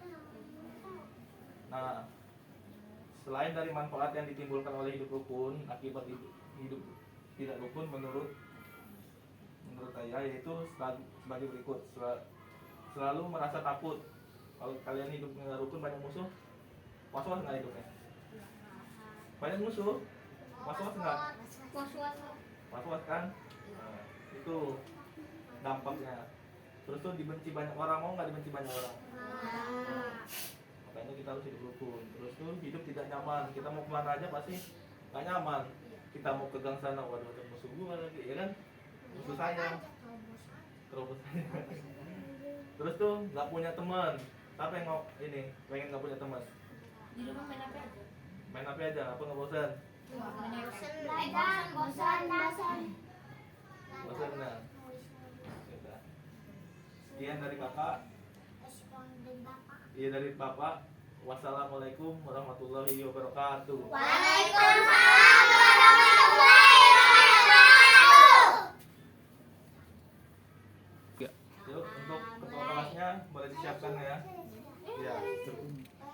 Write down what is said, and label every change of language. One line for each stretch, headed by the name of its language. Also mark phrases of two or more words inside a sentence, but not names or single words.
Indonesian: Nah, selain dari manfaat yang ditimbulkan oleh hidup rukun, akibat hidup tidak rukun menurut saya yaitu sebagai berikut. Selalu merasa takut. Kalau kalian hidupnya nggak rukun, banyak musuh, was-was nggak hidupnya? Banyak musuh, was-was nggak? Was-was. Was-was kan? Nah, itu dampaknya. Terus tuh dibenci banyak orang, mau nggak dibenci banyak orang? Makanya kita harus hidup rukun. Terus tuh hidup tidak nyaman. Kita mau kemana aja pasti nggak nyaman. Kita mau ke gang sana, waduh ada musuh gua lagi, ya kan? Musuh saya, terus saya. Terus tuh nggak punya teman. Siapa yang mau ini pengen nggak punya teman? Di rumah main apa aja? Main apa aja? Apa nggak bosan? Bosan. Bosan nah. Sudah. Sekian dari kakak. Iya dari bapak.
Arabic: والسلام عليكم ورحمة الله وبركاته. وعليكم السلام ورحمة الله وبركاته.
Indonesian: Yuk untuk ketua kelasnya boleh disiapkan ya. Ya.